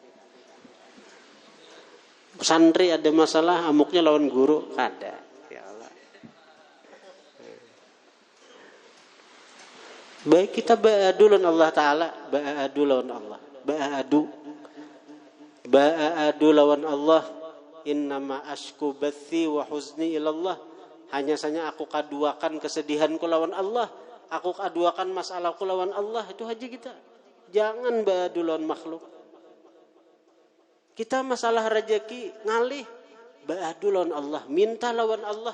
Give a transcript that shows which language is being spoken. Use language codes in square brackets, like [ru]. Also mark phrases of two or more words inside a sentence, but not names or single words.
[bjn] Santri ada masalah amuknya lawan guru kada. [ar] يا الله. [bjn] Baik kita ba'adu lawan Allah Ta'ala. Ba'adu lawan Allah. Ba'adu lawan Allah. [ar] إنما أشكو بثي وحزني إلى الله. [bjn] Hanya saja aku kaduakan kesedihanku lawan Allah. Aku kaduakan masalahku lawan Allah. Itu aja kita. Jangan ba'adu lawan makhluk. Kita masalah rezeki ngalih ba'adu lawan Allah, minta lawan Allah.